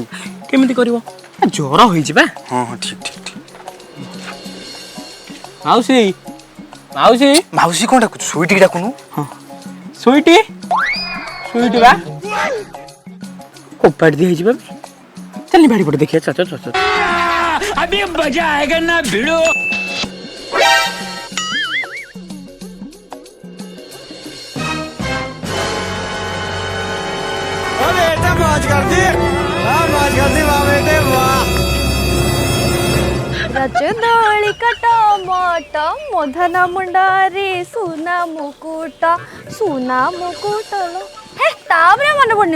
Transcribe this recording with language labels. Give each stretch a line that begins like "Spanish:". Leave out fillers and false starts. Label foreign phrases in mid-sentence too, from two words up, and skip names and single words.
Odia: କେମିତି କରିବ? ଜ୍ୱର ହେଇଛି ବା। ହଁ ହଁ ଠିକ ଠିକ ଠିକ। ମାଉସୀ ମାଉସୀ ମାଉସୀ କଣ ଡାକୁଛୁ? ସୁଇଟିକି ଡାକୁନୁ। ହଁ ସୁଇଟି ସୁଇଟି ବା କୋପାଡ଼ି ଦିଆ ହେଇଯିବା। ଚାଲ ବାଡ଼ି ପଟେ ଦେଖିବା। ଚାଲ ଚାଲ ଚାଲ।
Hindi: अभी मजा आएगा ना भिड़ो।
Odia: ରଜ ଦୋଳି କଟ ମଟ ମଧନ ମୁଣ୍ଡରେ ସୁନା ମୁକୁଟ ହେ ତାପରେ ମନେ ପଡୁନି ମ।